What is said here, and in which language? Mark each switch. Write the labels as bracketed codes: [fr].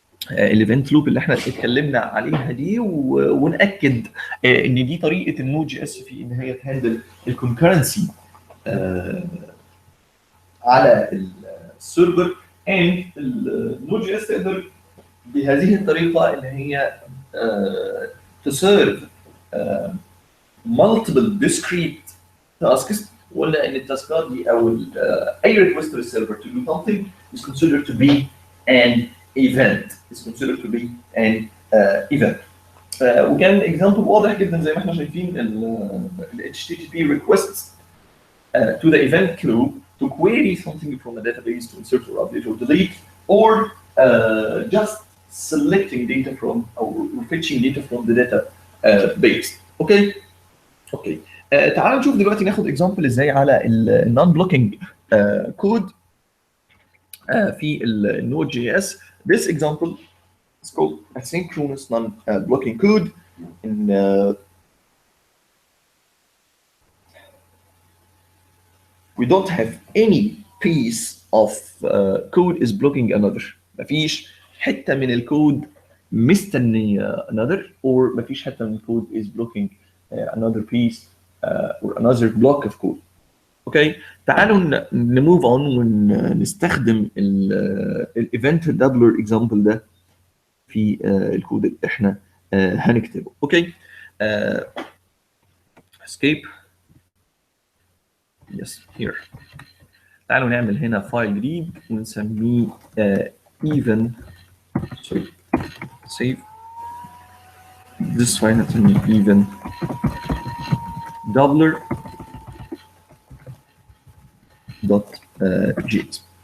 [ar] الايفنت لوب اللي احنا اتكلمنا عليها دي، وناكد ان دي طريقه النود جي اس في ان هي تهندل الكونكرنسي على السيرفر. اند النود جي اس تقدر بهذه الطريقه ان هي تسيرف multiple discrete tasks، ولا ان التاسكات دي او اي ريكوست للسيرفر [en] to do something is considered to be an event is considered to be an event. [ar] وكان اكزامبل واضح جدا زي ما احنا شايفين ال [en] HTTP requests to the event queue to query something from a database to insert or update or delete, or just selecting data from or fetching data from the database. [ar] اوكي اوكي. تعالوا نشوف دلوقتي ناخد اكزامبل ازاي على النون بلوكينج كود في النود جي اس. [en] This example is called asynchronous non-blocking code. In we don't have any piece of code is blocking another. [ar] مفيش حته من الكود مستنيه another، or مفيش حته من الكود [en] is blocking another piece or another block of code. [ar] اوكي، تعالوا نموف اون ونستخدم الايفنت دبلر اكزامبل ده في الكود اللي احنا هنكتبه. [en] Okay, escape yes here. [ar] تعالوا نعمل هنا فايل جديد ونسميه even sorry [en] save this file [ar] هنسميه even doubler dot gs.